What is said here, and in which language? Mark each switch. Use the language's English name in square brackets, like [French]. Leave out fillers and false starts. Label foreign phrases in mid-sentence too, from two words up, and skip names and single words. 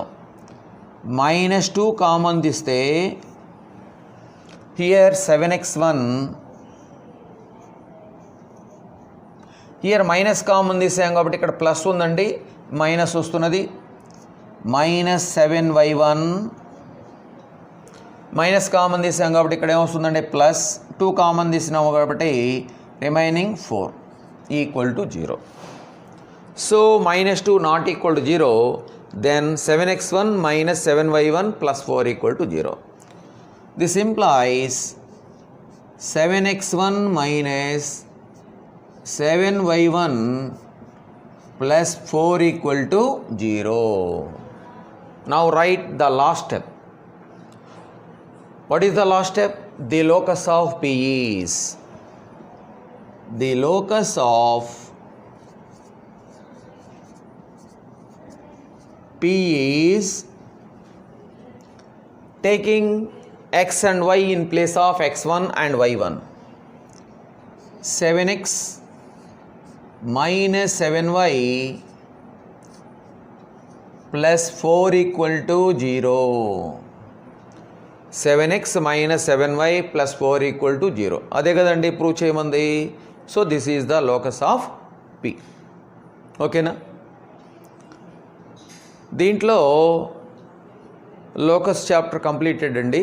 [English] minus 2 common [Telugu] తీస్తే [English] here 7x1, here minus common [Telugu] తీసాం కాబట్టి ఇక్కడ ప్లస్ ఉందండి, మైనస్ వస్తున్నది, [English] minus 7y1, minus common [Telugu] తీసాం కాబట్టి ఇక్కడ ఏమొస్తుందండి [English] plus 2 common [Telugu] తీసినాము కాబట్టి [English] remaining 4 equal to 0. so minus 2 not equal to 0, then 7x1 minus 7y1 plus 4 equal to 0. this implies 7x1 minus 7y1 plus 4 equal to 0. Now write the last step. What is the last step? The locus of P is, the locus of P is taking x and y in place of x1 and y1. 7x minus 7y plus 4 equal to 0. 7x minus 7y plus 4 equal to 0. [Telugu] అదే కదండి ప్రూవ్ చేయమంది. [English] so this is the locus of P. [Telugu] ఓకేనా? దీంట్లో [English] locus chapter completed [Telugu] అండి.